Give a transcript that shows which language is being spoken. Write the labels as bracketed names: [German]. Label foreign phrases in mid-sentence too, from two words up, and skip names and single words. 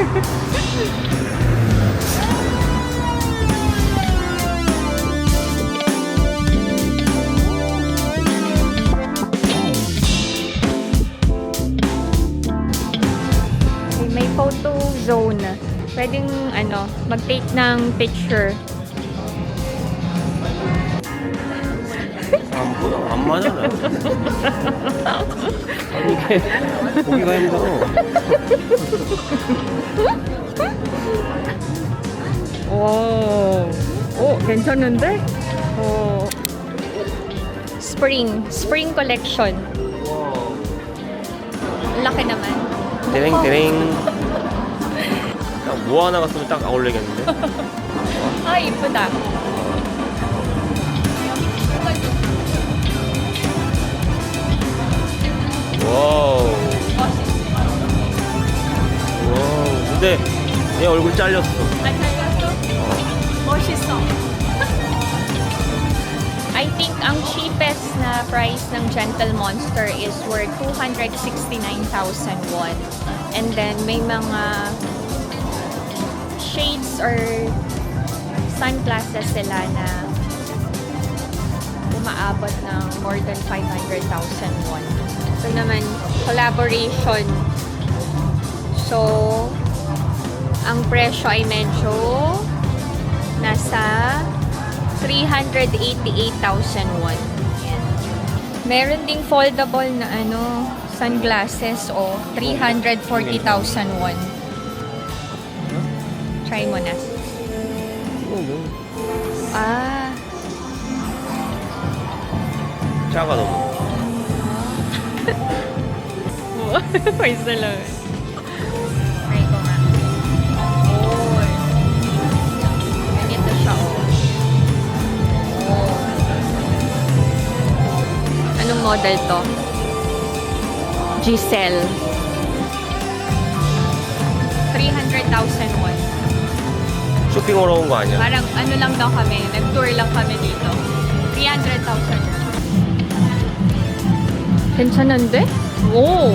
[Filipino] Okay, may photo zone. Pwedeng mag-take ng picture. [Korean] 안 보여. 안 맞아요. 아니 이게 보기가 힘들어. 괜찮은데? [English] Spring collection. [Filipino] Laki naman. [Korean] 데랭데랭. 딱 뭐 하나 갔으면 딱 어울리겠는데. 아, 이쁘다. 와우. 와우. 근데 내 얼굴 잘렸어. 멋있어. [English] I think ang cheapest na price ng Gentle Monster is worth 269,000 won. And then [Filipino] may mga [English] shades or sunglasses [Filipino] sila na umaabot ng [English] more than 500,000 won. [Filipino] So naman, collaboration. So, ang presyo ay medyo nasa 388,000 won. Yan. Meron ding foldable na sunglasses 340,000 won. Try mo na. Ah. [Korean] 작아 너무. [Filipino] Pwede lang. Try ko nga. Ganito siya, Anong model to? Giselle. 300,000 won. [Korean] 쇼핑하러 온 거 아니야? [Filipino] Parang lang daw kami. Nag-tour lang kami dito. 300,000. [Korean] 괜찮은데? Oh!